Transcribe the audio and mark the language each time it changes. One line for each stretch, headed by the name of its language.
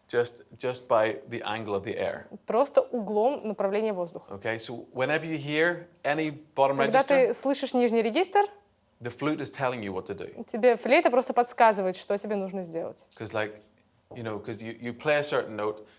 English: just by the angle of the air.
Russian: Просто углом направления воздуха.
English: Okay, so whenever you hear any bottom
Russian: Когда
English: register,
Russian: ты слышишь нижний регистр,
English: the flute is telling you what to do.
Russian: тебе флейта просто подсказывает, что тебе нужно сделать.
English: Because because you play a certain note,